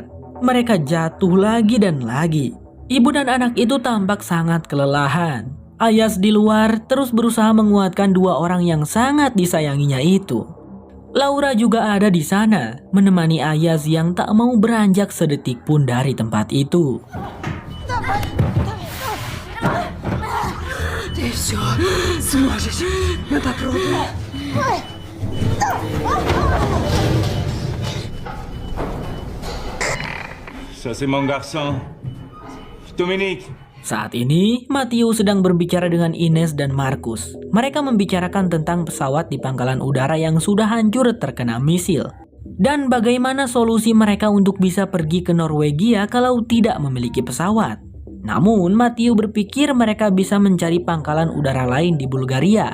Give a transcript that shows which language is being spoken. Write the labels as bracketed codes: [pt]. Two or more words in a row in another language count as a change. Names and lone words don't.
[id] Mereka jatuh lagi dan lagi. Ibu dan anak itu tampak sangat kelelahan. Ayaz di luar terus berusaha menguatkan dua orang yang sangat disayanginya itu. Laura juga ada di sana, menemani Ayaz yang tak mau beranjak sedetik pun dari tempat itu. [fr] T'es sûr? C'est moi, je ne pas pleurer. Ça c'est mon garçon. Dominique. [id] Saat ini, Matthew sedang berbicara dengan Ines dan Marcus. Mereka membicarakan tentang pesawat di pangkalan udara yang sudah hancur terkena misil. Dan bagaimana solusi mereka untuk bisa pergi ke Norwegia kalau tidak memiliki pesawat. Namun, Matthew berpikir mereka bisa mencari pangkalan udara lain di Bulgaria.